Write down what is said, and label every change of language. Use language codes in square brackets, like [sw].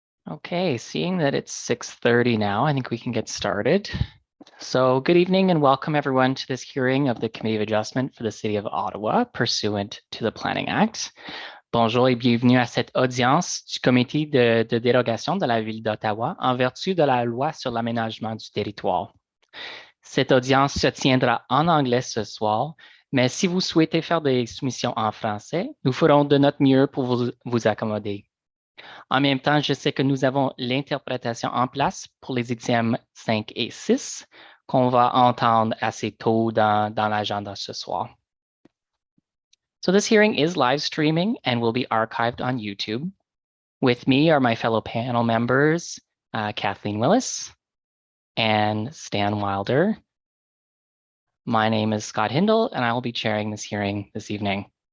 [en] Okay, seeing that it's 6:30 now, I think we can get started. So good evening and welcome everyone to this hearing of the Committee of Adjustment for the City of Ottawa, pursuant to the Planning Act. [fr] Bonjour et bienvenue à cette audience du Comité de dérogation de la Ville d'Ottawa en vertu de la Loi sur l'aménagement du territoire. Cette audience se tiendra en anglais ce soir, mais si vous souhaitez faire des soumissions en français, nous ferons de notre mieux pour vous accommoder. En même temps, je sais que nous avons l'interprétation en place pour les examens 5 et 6 qu'on va entendre assez tôt dans l'agenda ce soir. [en] So this hearing is live streaming and will be archived on YouTube. With me are my fellow panel members, Kathleen Willis and Stan Wilder. My name is Scott Hindle, and I will be chairing this hearing this evening.